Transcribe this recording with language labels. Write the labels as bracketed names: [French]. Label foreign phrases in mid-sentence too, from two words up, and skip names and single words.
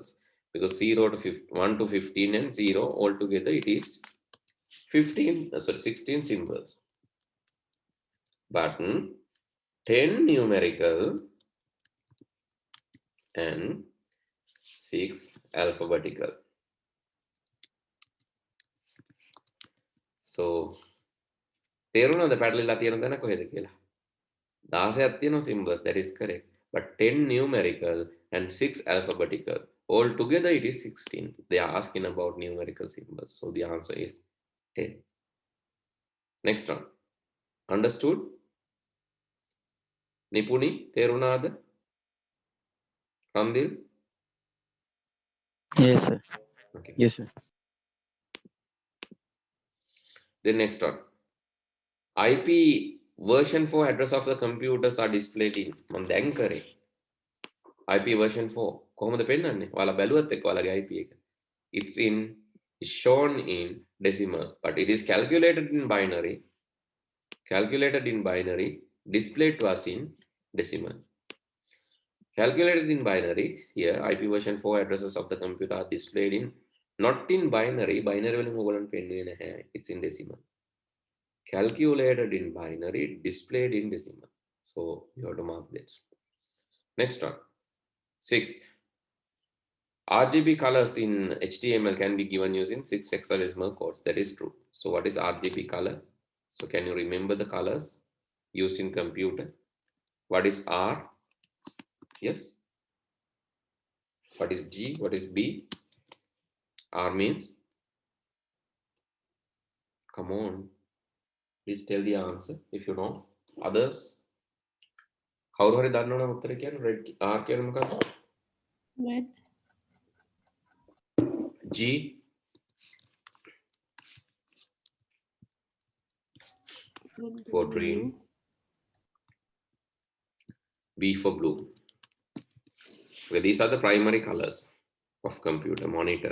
[English] Because 0 to 1 to 15 and 0 altogether it is 16 symbols. But 10 numerical and 6 alphabetical. [Sinhala] So තේරුණාද පැටලිලා තියෙන තැන කොහෙද කියලා? [English] 16ක් තියෙනවා symbols, that is correct. But 10 numerical and 6 alphabetical. All together it is 16. They are asking about numerical symbols. So the answer is 10. Next one. Understood? Nipuni, තේරුණාද? Randil? Yes, sir. Okay. Yes, sir. Then next one. IP version 4 address of the computers are displayed in. [Sinhala] මම දැන් කරේ. [English] IP version 4. [Sinhala] කොහොමද පෙන්නන්නේ? ඔයාලා බැලුවත් එක්ක ඔයාලගේ IP එක. [English] It's shown in decimal, but it is calculated in binary. Displayed to us in decimal. Calculated in binary, here IP version 4 addresses of the computer are displayed in, not in binary. [Sinhala] Binary වලින් ඔයගොල්ලන්ට පෙන්වන්නේ නැහැ. [English] It's in decimal. Calculated in binary, displayed in decimal. So you have to mark this. Next one. Sixth. RGB colors in HTML can be given using 6 hexadecimal codes. That is true. So what is RGB color? So can you remember the colors used in computer? What is R? Yes. What is G? What is B? R means? Come on. Please tell the answer if you know. Others? [Sinhala] කවුරු හරි දන්නවනම් උත්තර කියන්න. Red R කියන්නේ මොකක්ද? [English] Red. G for green. B for blue. Okay, these are the primary colors of computer monitor.